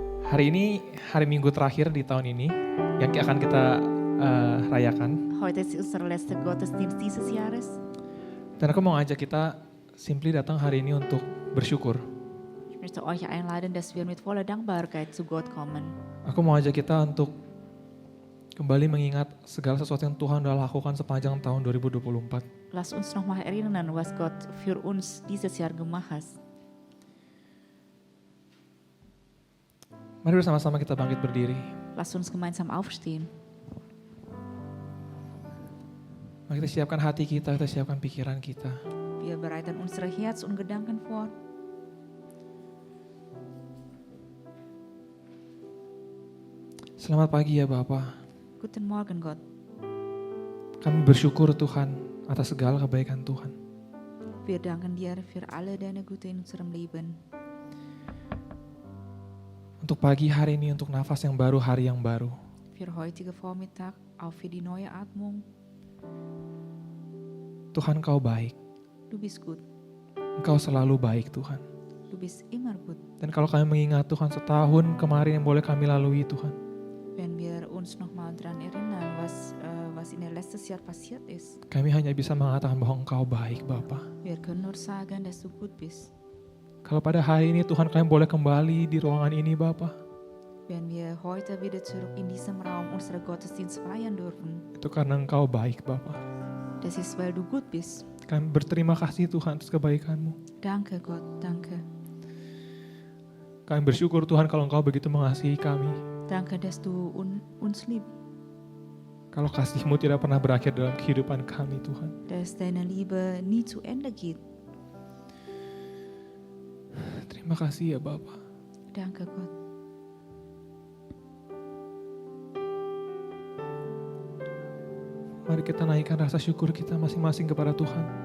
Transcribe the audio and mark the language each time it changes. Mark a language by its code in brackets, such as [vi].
[id] Hari ini hari Minggu terakhir di tahun ini yang akan kita rayakan. [de] Heute ist unser letzter Gottesdienst dieses Jahres. [id] Dan aku mau ngajak kita simply datang hari ini untuk bersyukur. [de] Ich möchte euch einladen, dass wir mit voller Dankbarkeit zu Gott kommen. [id] Aku mau ajak kita untuk kembali mengingat segala sesuatu yang Tuhan sudah lakukan sepanjang tahun 2024. [de] Lass uns nochmal erinnern, was Gott für uns dieses Jahr gemacht hat. [id] Mari bersama-sama kita bangkit berdiri. [de] Lass uns gemeinsam aufstehen. [id] Mari kita siapkan hati kita siapkan pikiran kita. [de] Wir bereiten unsere Herz und Gedanken vor. [id] Selamat pagi ya Bapa. [de] Guten Morgen, Gott. [id] Kami bersyukur Tuhan atas segala kebaikan Tuhan. [de] Wir danken dir für alle deine Gute in unserem Leben. [id] Untuk pagi hari ini, untuk nafas yang baru, hari yang baru. [de] Für heutige Vormittag, auch für die neue Atmung. [id] Tuhan Kau baik. [de] Du bist gut. [id] Engkau selalu baik Tuhan. [de] Du bist immer gut. [id] Dan kalau kami mengingat Tuhan setahun kemarin yang boleh kami lalui Tuhan. [de] Wenn wir uns nochmal daran erinnern, was in der letztes Jahr passiert ist. [id] Kami hanya bisa mengatakan bahwa Engkau baik Bapa. [de] Wir können nur sagen, dass du gut bist. [id] Kalau pada hari ini Tuhan kami boleh kembali di ruangan ini Bapa. [de] Wenn wir heute wieder zurück in diesem Raum unsere Gottesdienst feiern dürfen. [id] Itu karena Engkau baik Bapa. [de] Das ist, weil du gut bist. [id] Kami berterima kasih Tuhan atas kebaikan-Mu. [de] Danke Gott, danke. [id] Kami bersyukur Tuhan kalau Engkau begitu mengasihi kami. [de] Danke, dass du uns liebst. [id] Kalau kasih-Mu tidak pernah berakhir dalam kehidupan kami Tuhan. [de] Dass deine Liebe nie zu Ende geht. [id] Terima kasih ya Bapa. [de] Danke Gott. [id] Mari kita naikkan rasa syukur kita masing-masing kepada Tuhan.